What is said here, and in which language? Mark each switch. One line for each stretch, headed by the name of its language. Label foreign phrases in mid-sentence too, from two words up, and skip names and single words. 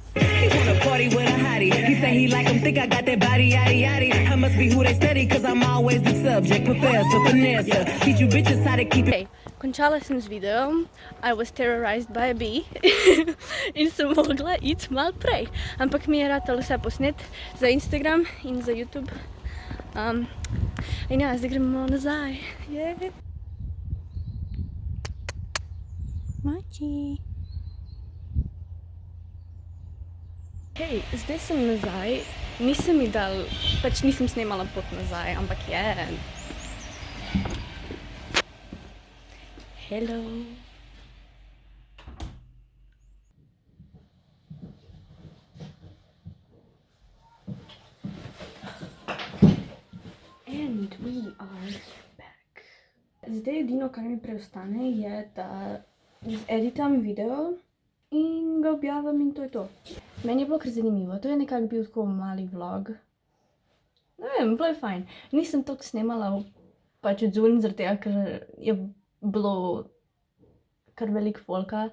English: He wanna party with a hottie. He say he like him, think I got that body, yaddy yaddy. I must be who they study, cause I'm always the subject. Professor, Vanessa, teach you bitches how to keep it.
Slovenian: Končala sem z videom,
English: I was terrorized by a bee
Slovenian: in sem mogla iti malo prej. Ampak mi je ratalo vse posnet za Instagram in za YouTube. In ja, zdaj gremo nazaj. Yeah. Mači. Hej, zdaj sem nazaj. Nisem mi dal, pač nisem snemala pot nazaj, ampak je.
English: Hello. And we are back.
Slovenian: Zdaj edino, kar mi preostane, je, da editam video in ga objavim in to je to. Meni je bilo kar zanimivo, to je nekako bil tako mali vlog. Ne vem, bilo je fajn. Nisem toliko snemala pač odzun, zaradi tega, ker je bilo kar veliko folka.